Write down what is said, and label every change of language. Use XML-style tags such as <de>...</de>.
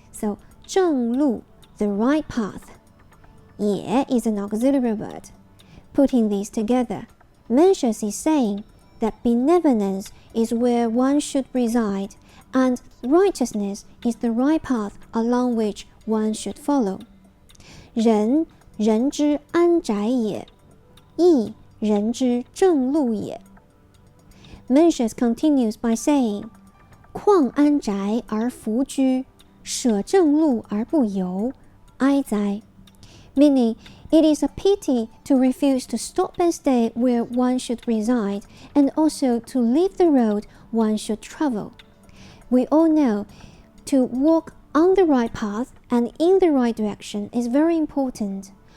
<en>So 正路 the right path. 也 is an auxiliary word. Putting these together, Mencius is saying that benevolence is where one should reside, and righteousness is the right path along which one should follow.</en> <zh>仁，人之安宅也；义，人之正路也。</zh> <en>Mencius continues by saying,</en> <zh>况安宅而弗居，舍正路而不游，哀哉。</zh> <en>Meaning, it is a pity to refuse to stop and stay where one should reside, and also to leave the road one should travel. We all know to walk on the right path and in the right direction is very important.</en>